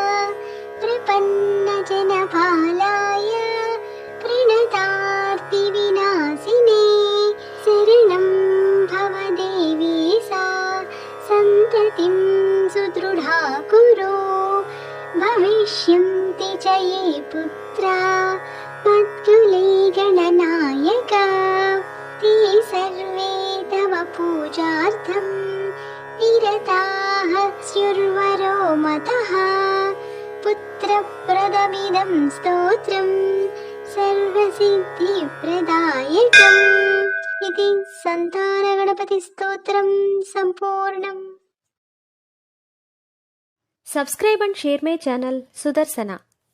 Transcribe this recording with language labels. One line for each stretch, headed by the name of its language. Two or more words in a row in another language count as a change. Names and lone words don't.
Sanskrit: ప్రపన్నజనపాలాయ ప్రణతార్తి వినాశినే శరణం భవదేవీ సా సంతతిం సుదృఢా కురు భవిష్యంతి చ ఏ పుత్రా మత్కులే గణనాయక ते सर्वे तव पूजार्थं निरताः स्युर्वरो मतः पुत्रप्रदमिदं स्तोत्रं सर्वसिद्धिप्रदायकम् इति संतानगणपतिस्तोत्रं सम्पूर्णम्.
English: Subscribe and share my channel Sudarsana.